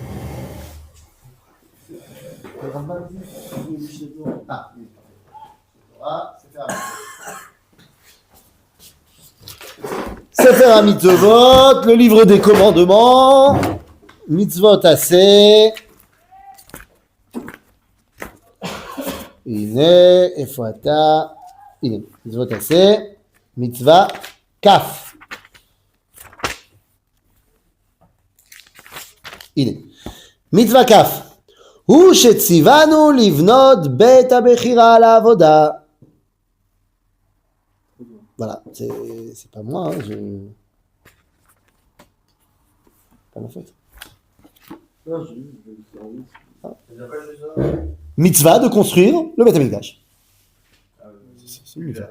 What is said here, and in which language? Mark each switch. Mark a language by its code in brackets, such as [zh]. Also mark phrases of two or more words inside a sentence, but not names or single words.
[fr] Le Rambam ici. Ah, oui. Sefer HaMitzvot. Sefer HaMitzvot, le livre des commandements. [he] מצוות עשה. הנה, איפה אתה? הנה, מצוות עשה, מצווה כף. הנה, מצווה כף. הוא שציוונו לבנות בית הבחירה לעבודה. [fr] Voilà, c'est pas moi, hein, pas ma faute. Non, j'ai vu, je vais le faire. Ils appellent ça. Mitzvah de construire le [he] בית המקדש. [fr] C'est lui, là.